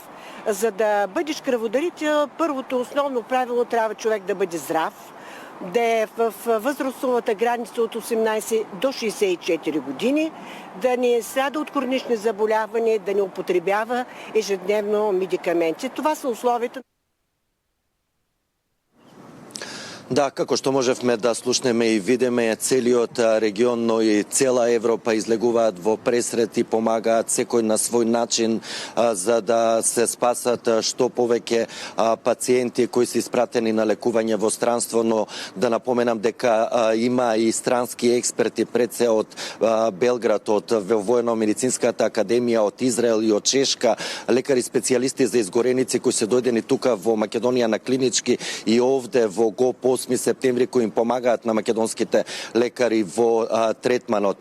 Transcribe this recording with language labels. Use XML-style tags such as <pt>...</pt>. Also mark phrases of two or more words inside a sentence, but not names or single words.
<bg>За да бъдеш кръводарител, първото основно правило трябва човек да бъде здрав, да е в възрастовата граница от 18 до 64 години, да не страда от хронични заболявания, да не употребява ежедневно медикаменти. Това са условията.</bg> <mk>Да, како што можевме да слушнеме и видиме, целиот регион, но и цела Европа излегуваат во пресрет и помагаат секој на свој начин за да се спасат што повеќе пациенти кои се испратени на лекување во странство, но да напоменам дека има и странски експерти пред се од Белград, од Воено-медицинската академија, од Израел и од Чешка, лекари специјалисти за изгореници кои се дојдени тука во Македонија на клинички и овде во ГОП 8 септември кои им помагаат на македонските лекари во третманот.</mk>